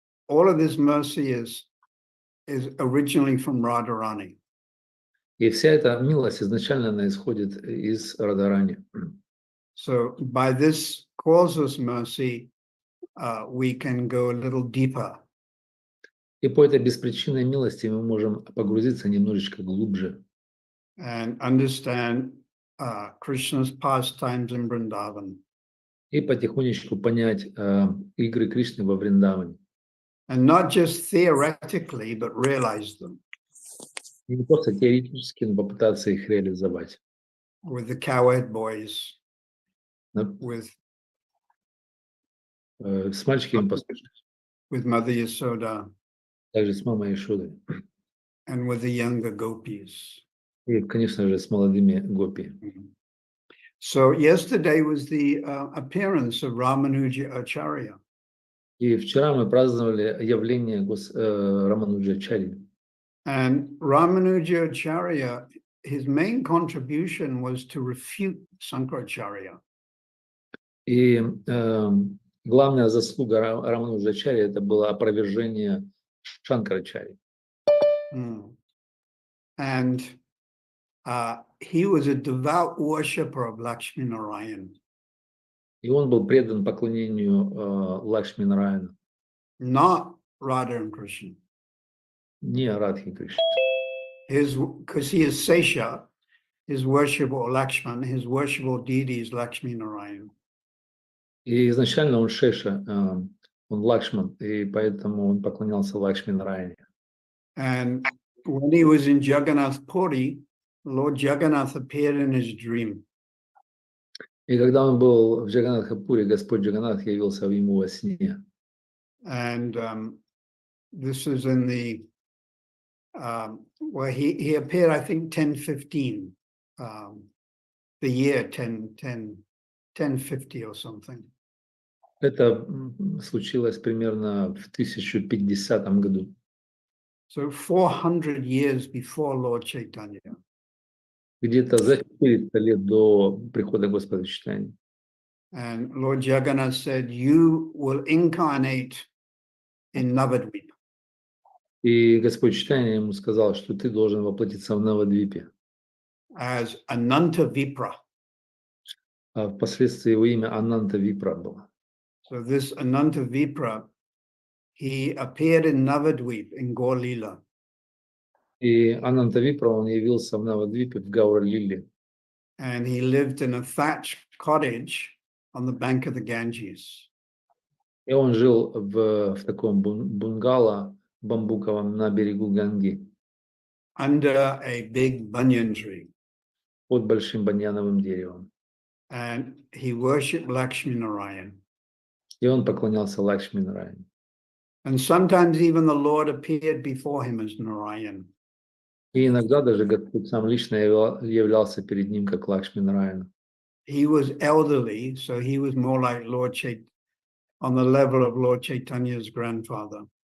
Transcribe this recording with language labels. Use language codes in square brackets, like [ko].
[en] all of this mercy is originally from Radharani. [ru] И вся эта милость изначально она исходит из Радарани. [en] So by this causeless mercy, we can go a little deeper. [ru] И по этой беспричинной милости мы можем погрузиться немножечко глубже [en] And understand Krishna's pastimes in Vrindavan. [ru] и потихонечку понять игры Кришны во Вриндаване. [en] And not just theoretically, but realize them. [ru] И не просто теоретически, но попытаться их реализовать. [en] With the cowherd boys, [ru] На- [en] with [ru] С мальчиками послушать, [en] Mother Yasoda, [ru] также с мамой Ишудой. [en] and with the younger gopis. [ru] И, конечно же, с молодыми гопи. [en] So yesterday was the appearance of Ramanuja Acharya. [ru] И вчера мы праздновали явление Рамануджачари. [en] And Ramanuja Acharya, his main contribution was to refute Sankaracharya. [ru] И главная заслуга Рамануджачари это было опровержение Шанкарачари. [en] And he was a devout worshipper of Lakshmi Narayan, [ru] И он был предан поклонению Лакшми Нараяна, [en] not Radha and Krishna. [ru] не Радхи Кришны. [en] Because he is Sesha, his worshipable Lakshman, his worshipable deity is Lakshmi Narayan. [ru] И изначально он Шеша, он Лакшман, и поэтому он поклонялся Лакшми Нараяне. [en] And when he was in Jagannath Puri, Lord Jagannath appeared in his dream. [ru] И когда он был в Джаганатхапуре, Господь Джаганнат явился ему во сне. [en] And this is in the, where he appeared, I think, 1015, the year 1050 or something. [ru] Это случилось примерно в 1050 году. [en] So 400 years before Lord Chaitanya. [ru] Где-то за 400 лет до прихода Господа Чайтаньи. [en] And Lord Jagannath said, you will incarnate in Navadvip. [ru] И Господь Чайтанья ему сказал, что ты должен воплотиться в Навадвипе. [en] As Ananta Vipra. [ru] А впоследствии его имя Ананта Випра было. [en] So this Ananta Vipra, he appeared in Navadvip in Gaur-lila. [ru] И Ананта Випра, он явился в Навадвипе в Гаура-лиле. [en] And he lived in a thatched cottage on the bank of the Ganges. [ru] И он жил в таком бунгало бамбуковом на берегу Ганги. [en] Under a big banyan tree. [ru] Под большим баньяновым деревом. [en] And he worshipped Lakshmi Narayan. [ru] И он поклонялся Лакшми Нараяне. [en] And sometimes even the Lord appeared before him as Narayan. [ru] И иногда даже Господь сам лично являлся перед ним как Лакшми Нараяна. [en] He was elderly, so he was more like Lord Chaitanya, on the level of Lord Chaitanya's grandfather.